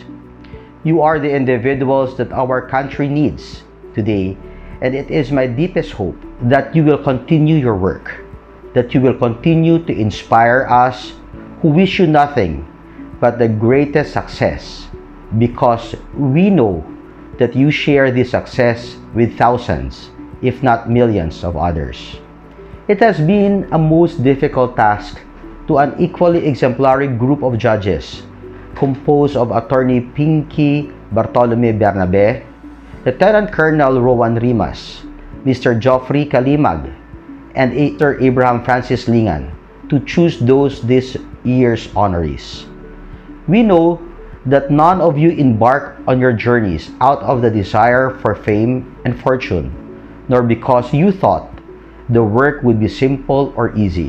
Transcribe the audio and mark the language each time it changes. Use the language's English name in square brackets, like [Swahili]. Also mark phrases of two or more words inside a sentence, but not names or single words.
[English] You are the individuals that our country needs today, and it is my deepest hope that you will continue your work, that you will continue to inspire us who wish you nothing but the greatest success, because we know that you share this success with thousands, if not millions of others. It has been a most difficult task to an equally exemplary group of judges composed of Attorney Pinky Bartolome Bernabe, Lieutenant Colonel Rowan Rimas, Mr. Geoffrey Kalimag, and Mr. Abraham Francis Lingan to choose those this year's honorees. We know that none of you embark on your journeys out of the desire for fame and fortune, nor because you thought the work would be simple or easy.